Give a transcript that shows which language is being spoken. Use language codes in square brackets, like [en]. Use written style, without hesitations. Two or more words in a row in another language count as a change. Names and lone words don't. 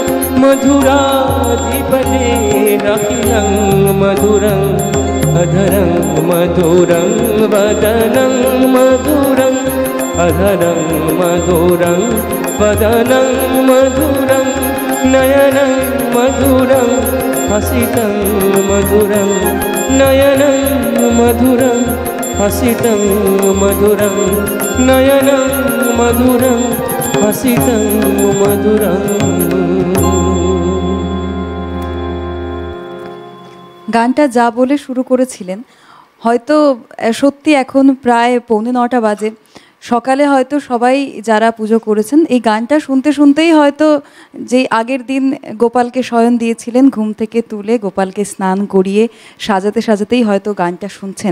[sa] मधुराधिपते रखिलं मधुरं अधरं मधुरं वदनं मधुरं अधरं मधुरं वदनं मधुरं नयनं मधुरं हसितं मधुरं नयनं मधुरं हसितं मधुरं नयनं मधुरं हसितं मधुरं। [bn] গানটা যা বলে শুরু করেছিলেন, হয়তো সত্যি এখন প্রায় 8:45 বাজে, সকালে হয়তো সবাই যারা পুজো করেছেন এই গানটা শুনতে শুনতেই হয়তো যে আগের দিন গোপালকে শয়ন দিয়েছিলেন ঘুম থেকে তুলে গোপালকে স্নান করিয়ে সাজাতে সাজাতেই হয়তো গানটা শুনছেন।